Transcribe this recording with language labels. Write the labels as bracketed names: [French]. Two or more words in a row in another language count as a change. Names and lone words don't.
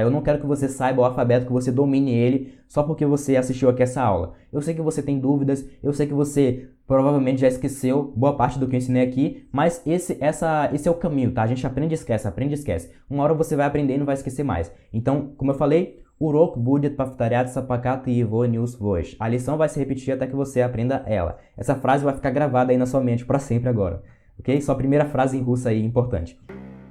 [Portuguese] Eu não quero que você saiba o alfabeto, que você domine ele só porque você assistiu aqui essa aula. Eu sei que você tem dúvidas, eu sei que você provavelmente já esqueceu boa parte do que eu ensinei aqui, mas esse é o caminho, tá? A gente aprende e esquece, aprende e esquece. Uma hora você vai aprender e não vai esquecer mais. Então, como eu falei, [Russian] Урок будет повторяться, пока ты его не усвоишь. [Portuguese] A lição vai se repetir até que você aprenda ela. Essa frase vai ficar gravada aí na sua mente para sempre agora. Ok? Sua primeira frase em russo aí, importante.